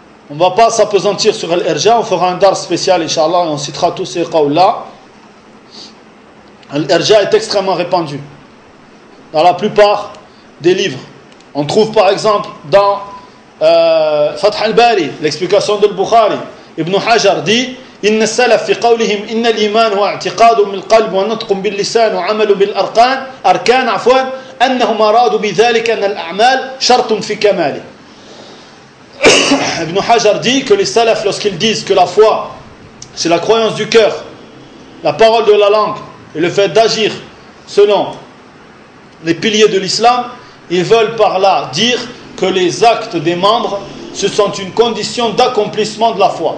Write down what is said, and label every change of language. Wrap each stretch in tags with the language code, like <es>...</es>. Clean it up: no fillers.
<fr>On ne va pas s'apesantir sur Al-Irja, on fera un dar spécial, Inch'Allah, et on citera tous ces qawla. Al-Irja est extrêmement répandu dans la plupart des livres. On trouve par exemple dans Fath al-Bari, l'explication de Al-Bukhari.</fr> <ar>Ibn Hajar dit: إن السلف في قولهم إن الإيمان هو اعتقاد من القلب ونطق باللسان وعمل بالأركان أركان عفوا أنهم أرادوا بذلك أن الأعمال شرط في كماله.</ar> <fr>Ibn Hajar dit que les salafs, lorsqu'ils disent que la foi c'est la croyance du cœur, la parole de la langue et le fait d'agir selon les piliers de l'islam, ils veulent par là dire que les actes des membres ce sont une condition d'accomplissement de la foi.</fr>